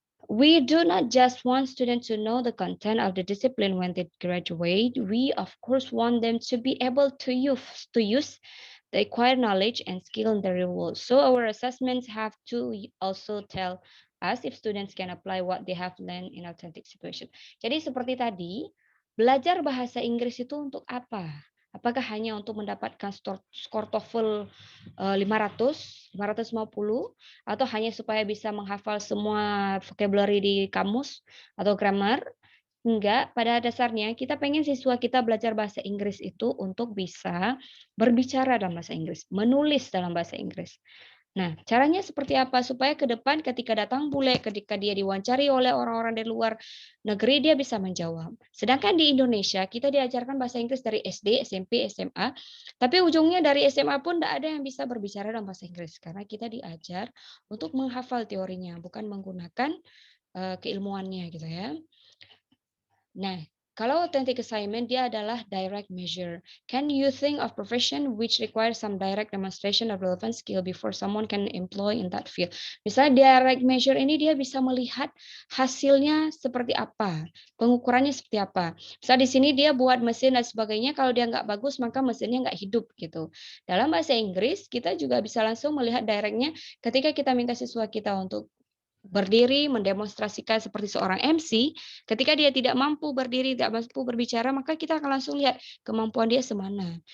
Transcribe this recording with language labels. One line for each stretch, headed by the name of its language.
English: We do not just want students to know the content of the discipline when they graduate. We of course want them to be able to use the acquired knowledge and skill in the real world. So our assessments have to also tell us if students can apply what they have learned in authentic situation.
Indonesian: Jadi seperti tadi, belajar bahasa Inggris itu untuk apa? Apakah hanya untuk mendapatkan skor TOEFL 500, 550, atau hanya supaya bisa menghafal semua vocabulary di kamus atau grammar? Enggak, pada dasarnya kita pengen siswa kita belajar bahasa Inggris itu untuk bisa berbicara dalam bahasa Inggris, menulis dalam bahasa Inggris. Nah, caranya seperti apa supaya ke depan ketika datang bule, ketika dia diwawancari oleh orang-orang dari luar negeri, dia bisa menjawab. Sedangkan di Indonesia, kita diajarkan bahasa Inggris dari SD, SMP, SMA, tapi ujungnya dari SMA pun tidak ada yang bisa berbicara dalam bahasa Inggris, karena kita diajar untuk menghafal teorinya, bukan menggunakan keilmuannya gitu ya. Nah, kalau authentic assignment dia adalah direct measure.
English: Can you think of profession which requires some direct demonstration of relevant skill before someone can employ in that field?
Indonesian: Misalnya direct measure ini dia bisa melihat hasilnya seperti apa, pengukurannya seperti apa. Misal di sini dia buat mesin dan sebagainya, kalau dia nggak bagus maka mesinnya nggak hidup gitu. Dalam bahasa Inggris kita juga bisa langsung melihat directnya ketika kita minta siswa kita untuk berdiri mendemonstrasikan seperti seorang MC, ketika dia tidak mampu berdiri, tidak mampu berbicara, maka kita akan langsung lihat kemampuan dia semana.